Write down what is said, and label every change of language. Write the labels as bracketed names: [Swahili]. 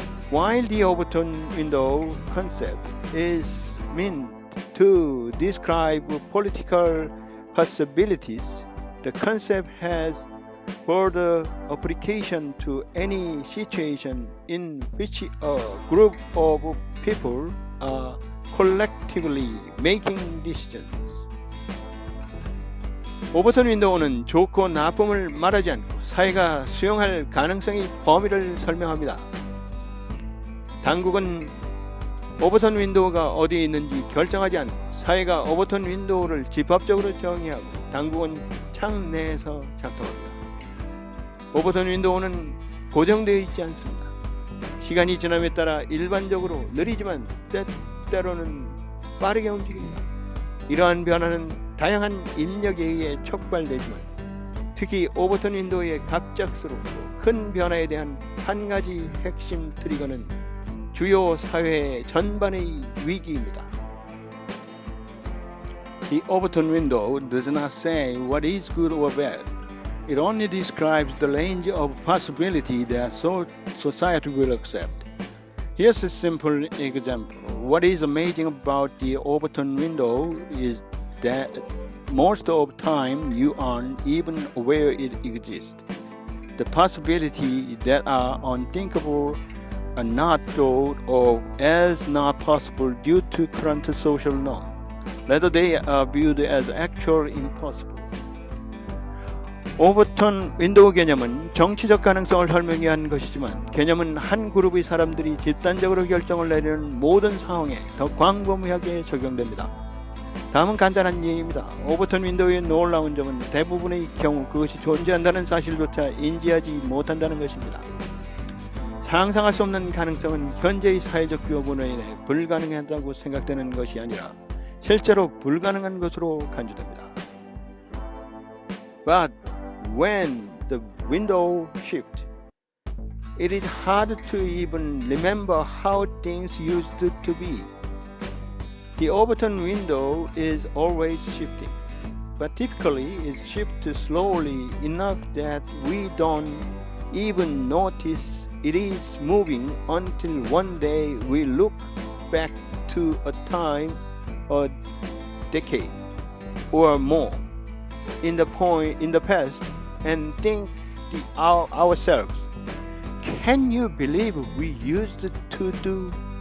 [English] While the Overton window concept is meant to describe political possibilities, the concept has further application to any situation in which a group of people are collectively making decisions. [Korean] 오버턴 윈도우는 좋고 나쁨을 말하지 않고 사회가 수용할 가능성의 범위를 설명합니다. 당국은 오버턴 윈도우가 어디에 있는지 결정하지 않고 사회가 오버턴 윈도우를 집합적으로 정의하고 당국은 창 내에서 작동합니다. 오버턴 윈도우는 고정되어 있지 않습니다. 시간이 지남에 따라 일반적으로 느리지만 때로는 빠르게 움직입니다. 이러한 변화는 다양한 인력에 의해 촉발되지만 특히 오버턴 윈도우의 갑작스럽고 큰 변화에 대한 한 가지 핵심 트리거는 주요 사회 전반의 위기입니다. [English] The Overton window does not say what is good or bad. It only describes the range of possibility that society will accept. Here's a simple example. What is amazing about the Overton window is that most of the time you aren't even aware it exists. The possibilities that are unthinkable are not thought of as not possible due to current social norms. Rather, they are viewed as actual impossible. [Korean] 오버턴 윈도우 개념은 정치적 가능성을 설명해야 하는 것이지만 개념은 한 그룹의 사람들이 집단적으로 결정을 내리는 모든 상황에 더 광범위하게 적용됩니다. 다음은 간단한 얘기입니다. 오버턴 윈도우의 놀라운 점은 대부분의 경우 그것이 존재한다는 사실조차 인지하지 못한다는 것입니다. 상상할 수 없는 가능성은 현재의 사회적 규모로 인해 불가능하다고 생각되는 것이 아니라 실제로 불가능한 것으로 간주됩니다. [English] But when the window shifts, it is hard to even remember how things used to be. The Overton window is always shifting, but typically it shifts slowly enough that we don't even notice it is moving until one day we look back to a time, a decade or more in the past and think ourselves, can you believe we used to do?